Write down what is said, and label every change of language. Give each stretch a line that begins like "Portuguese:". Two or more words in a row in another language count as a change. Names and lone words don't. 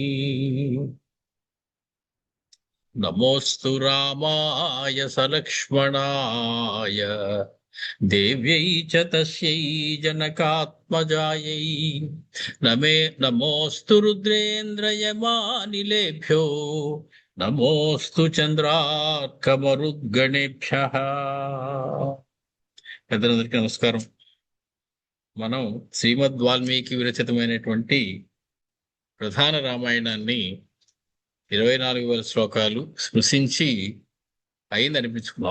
Sanskrit: नमोऽस्तु रामाय सलक्ष्मणाय देव्यै च तस्यै जनकात्मजायै नमोऽस्तु रुद्रेन्द्रयमानिलेभ्यो नमोऽस्तु చంద్రార్కమరుద్గణేభ్యః.
Telugu: పెద్దలందరికీ నమస్కారం. మనం శ్రీమద్ వాల్మీకి విరచితమైనటువంటి ప్రధాన రామాయణాన్ని 24,000 శ్లోకాలు స్పృశించి అయిందనిపించుకున్నాం.